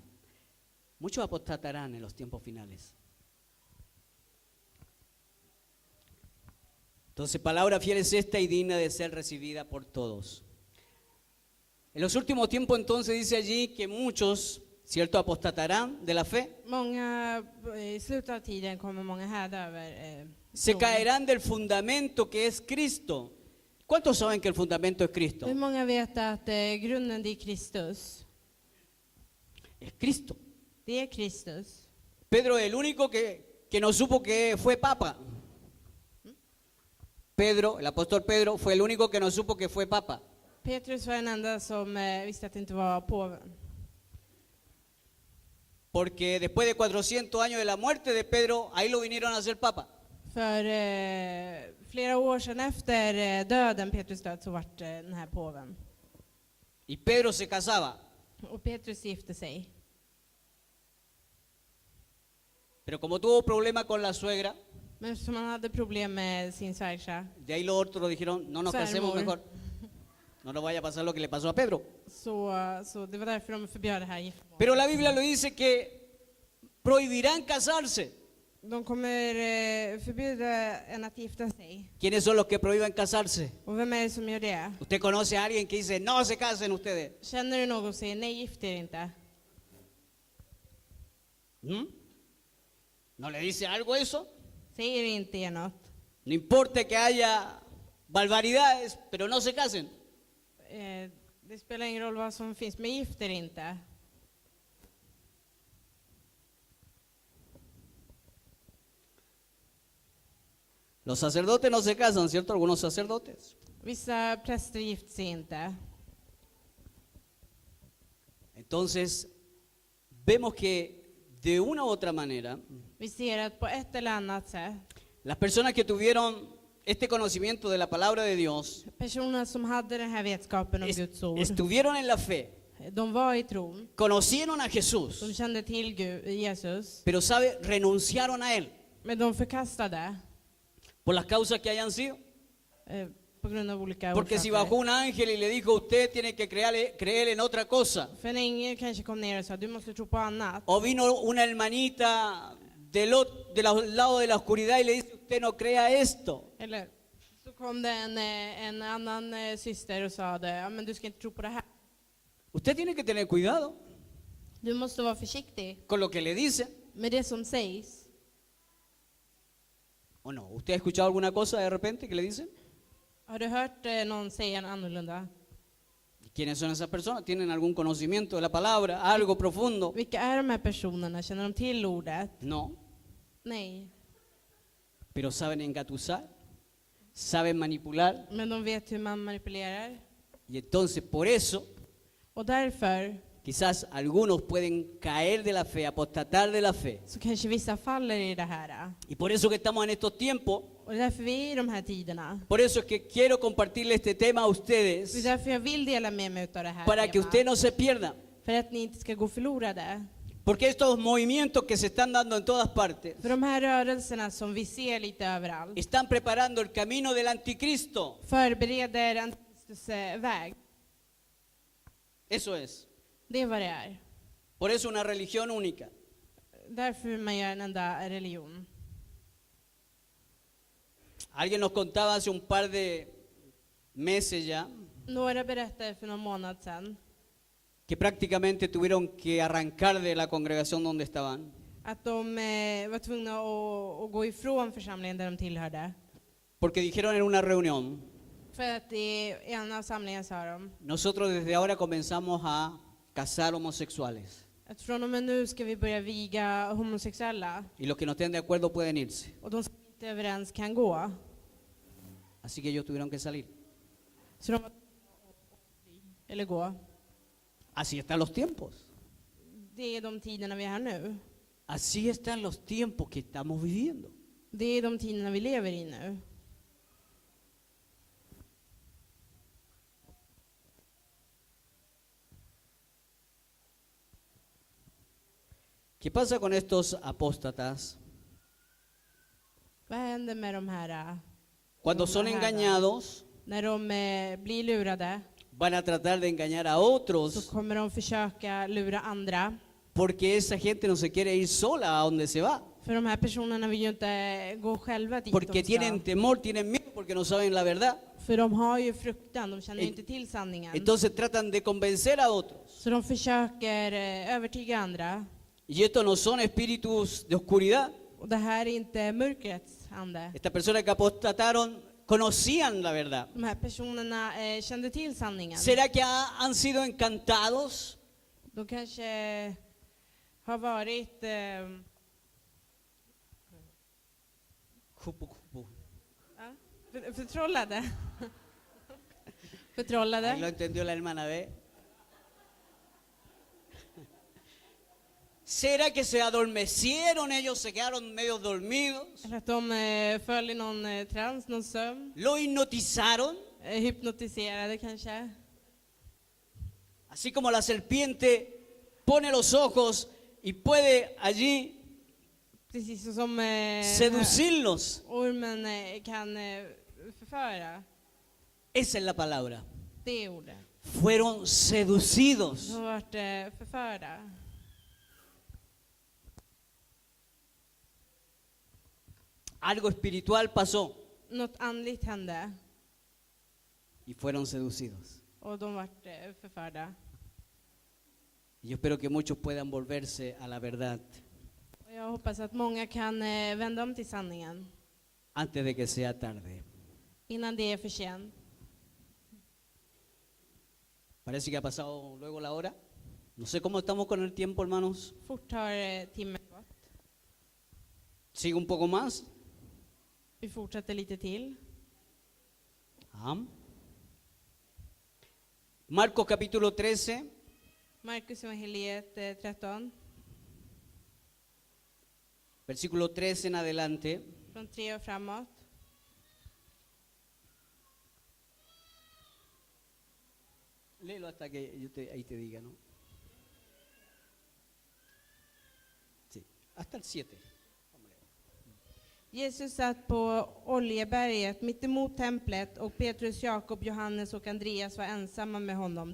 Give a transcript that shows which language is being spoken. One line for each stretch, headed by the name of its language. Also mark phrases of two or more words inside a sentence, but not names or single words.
Spanish: Muchos apostatarán en los tiempos finales. Entonces, palabra fiel es esta y digna de ser recibida por todos. En los últimos tiempos, entonces, dice allí que muchos, ¿cierto?, apostatarán de la fe.
Swedish: Många, i slutet av tiden kommer många häda över Se tron.
Spanish: caerán del fundamento que es Cristo. ¿Cuántos saben que el fundamento es Cristo?
Swedish: Hur många vet att grunden det är Kristus?
Spanish: Es Cristo.
Swedish: Det är Kristus.
Spanish: Pedro es el único que no supo que fue papa. Pedro, el apóstol Pedro, fue el único que no supo que fue papa.
Swedish: Petrus var den enda som visste att det inte var påven.
Spanish: Porque después de 400 años de la muerte de Pedro, ahí lo vinieron a hacer papa.
Swedish: För flera år sedan efter döden, Petrus död, så vart den här påven.
Spanish: Y Pedro se casaba.
Swedish: Och Petrus gifte sig.
Spanish: Pero como tuvo problema con la suegra,
Swedish: Men som han hade problem med sin svägerska,
Spanish: de ahí los otros dijeron, no nos casemos
Swedish: Svärmor.
Spanish: mejor. No nos vaya a pasar lo que le pasó a Pedro.
Swedish: så det var därför de förbjöd det här giftermålet.
Spanish: Pero la Biblia lo dice que prohibirán casarse.
Swedish: De kommer förbjuda en att gifta sig.
Spanish: ¿Quiénes son los que prohíben casarse?
Swedish: Och vem är det som gör det?
Spanish: ¿Usted conoce a alguien que dice, no se casen ustedes?
Swedish: Känner du någon som säger nej, gift er inte?
Spanish: ¿Mm? ¿No le dice algo eso?
Swedish: Säger inte er något?
Spanish: No importa que haya barbaridades, pero no se casen.
Swedish: Det spelar ingen roll vad som finns, men gift er inte.
Spanish: Los sacerdotes no se casan, ¿cierto? Algunos sacerdotes.
Swedish: Vissa präster gifter sig inte.
Spanish: Entonces, vemos que de una u otra manera,
Swedish: Vi ser att på ett eller annat sätt,
Spanish: las personas que tuvieron este conocimiento de la palabra de Dios
Swedish: personer som hade den här vetskapen om Guds ord,
Spanish: estuvieron en la fe,
Swedish: de var i tron,
Spanish: conocieron a de Jesús,
Swedish: kände till Jesus,
Spanish: pero sabe, renunciaron a él
Swedish: men de förkastade
Spanish: por las causas que hayan sido.
Swedish: på grund av olika
Spanish: Porque si bajó
Swedish: orsaker.
Spanish: un ángel y le dijo, usted tiene que creer en otra cosa,
Swedish: För en ängel kanske kom ner och sa, du måste tro på annat.
Spanish: o vino una hermanita del lado de la oscuridad y le dice, usted no crea esto.
Swedish: Eller så kom det en annan syster och sa det, ja, men du ska inte tro på det här.
Spanish: Usted tiene que tener cuidado
Swedish: Du måste vara försiktig
Spanish: con lo que le dicen,
Swedish: med det som sägs.
Spanish: ¿O no? ¿Usted ha escuchado alguna cosa de repente que le dicen?
Swedish: Har du hört någon säga något annorlunda?
Spanish: ¿Y quiénes son esas personas? ¿Tienen algún conocimiento de la palabra? ¿Algo profundo?
Swedish: Vilka är de här personerna? Känner de till ordet?
Spanish: No.
Swedish: Nej.
Spanish: Pero saben engatusar, saben manipular.
Swedish: Men de vet hur man manipulerar.
Spanish: Y entonces por eso
Swedish: Och därför
Spanish: quizás algunos pueden caer de la fe, apostatar de la fe.
Swedish: så kanske vissa faller i det här.
Spanish: Y por eso que estamos en estos tiempos,
Swedish: Och det är därför vi är i de här tiderna.
Spanish: por eso es que quiero compartirle este tema a
Swedish: Det är
Spanish: ustedes,
Swedish: därför jag vill dela med mig av det här
Spanish: para que
Swedish: temat.
Spanish: usted no se pierda.
Swedish: För att ni inte ska gå förlorade.
Spanish: Porque estos movimientos que se están dando en todas partes
Swedish: För de här rörelserna som vi ser lite överallt
Spanish: están preparando el camino del anticristo.
Swedish: förbereder Antikristus väg.
Spanish: Eso es.
Swedish: Det är vad det är.
Spanish: Por eso una religión única.
Swedish: Därför man gör en enda religion.
Spanish: Alguien nos contaba hace un par de meses ya
Swedish: Några berättade för någon månad sedan
Spanish: que prácticamente tuvieron que arrancar de la congregación donde estaban,
Swedish: att de var tvungna att gå ifrån församlingen där de tillhörde.
Spanish: porque dijeron en una reunión:
Swedish: För att i en av samlingarna sa de
Spanish: nosotros desde ahora comenzamos a casar homosexuales
Swedish: att från och med nu ska vi börja viga homosexuella.
Spanish: y los que no estén de acuerdo pueden irse.
Swedish: Och de som inte är överens kan gå.
Spanish: Así que ellos tuvieron que salir.
Swedish: Så de var eller gå.
Spanish: Así están los tiempos.
Swedish: Det är de tiderna vi har nu.
Spanish: Así están los tiempos que estamos viviendo.
Swedish: Det är de tiderna vi lever i nu.
Spanish: ¿Qué pasa con estos apóstatas?
Swedish: Vad händer med de här?
Spanish: Cuando son engañados,
Swedish: När de blir lurade
Spanish: van a tratar de engañar a
Swedish: så
Spanish: otros,
Swedish: kommer de försöka lura andra.
Spanish: porque esa gente no se quiere ir sola a donde se va.
Swedish: För de här personerna vill ju inte gå själva dit
Spanish: Porque
Swedish: de
Spanish: tienen
Swedish: ska.
Spanish: temor, tienen miedo, porque no saben la verdad.
Swedish: För de har ju fruktan, de känner ju
Spanish: En-
Swedish: inte till sanningen.
Spanish: Entonces tratan de convencer a otros.
Swedish: Så de försöker övertyga andra.
Spanish: Y estos no son espíritus de oscuridad.
Swedish: Och det här är inte mörkrets ande.
Spanish: Estas personas que apostataron conocían la verdad.
Swedish: De här personerna kände till sanningen.
Spanish: ¿Será que han sido encantados?
Swedish: De kanske har varit ja, förtrollade.
Spanish: Ahí lo
Swedish: Förtrollade.
Spanish: entendió la hermana B. ¿Será que se adormecieron ellos, se quedaron medio dormidos?
Swedish: Eller att de föll i någon trans, någon sömn.
Spanish: ¿Lo hipnotizaron?
Swedish: Hypnotiserade kanske.
Spanish: Así como la serpiente pone los ojos y puede allí
Swedish: Precis så som
Spanish: seducirlos.
Swedish: ormen kan förföra.
Spanish: Esa es la palabra.
Swedish: Det är ordet.
Spanish: Fueron seducidos.
Swedish: De har varit förförda.
Spanish: Algo espiritual pasó
Swedish: Något andligt hände
Spanish: y fueron seducidos.
Swedish: och de vart förförda.
Spanish: Y yo espero que muchos puedan volverse a la verdad
Swedish: Och jag hoppas att många kan vända om till sanningen
Spanish: antes de que sea tarde.
Swedish: innan det är för sent.
Spanish: Parece que ha pasado luego la hora. No sé cómo estamos con el tiempo, hermanos.
Swedish: Fort har timmen gått.
Spanish: Sigue un poco más.
Swedish: Vi fortsätter lite till.
Spanish: Ajá. Marcos capítulo 13,
Swedish: Markus evangeliet 13,
Spanish: versículo 13 en adelante.
Swedish: från 3 och framåt.
Spanish: Léelo hasta que ahí te diga, ¿no? Sí, hasta el 7.
Swedish: Jesus satt på Oljeberget mitt emot templet och Petrus, Jakob, Johannes och Andreas var ensamma med honom.